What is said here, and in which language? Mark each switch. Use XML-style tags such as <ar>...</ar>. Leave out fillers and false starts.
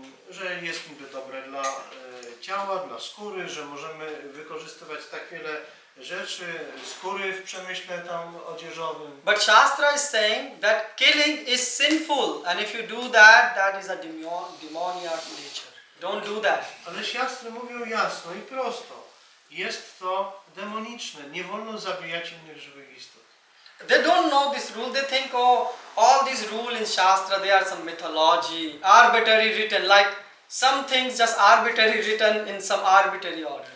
<pl>Że jest niby dobre dla ciała, dla skóry, że możemy wykorzystywać tak wiele rzeczy, skóry w przemyśle tam odzieżowym.</pl> <en>But Shastra is saying that killing is sinful and if you do that, that is a demoniac nature. Don't do that.</en> <pl>Ale siastry mówią jasno i prosto. Jest to demoniczne. Nie wolno zabijać innych żywych istot.</pl> <en>They don't know this rule. They think, all these rules in Shastra, they are some mythology, arbitrary written, like some things just arbitrary written in some arbitrary order.</en>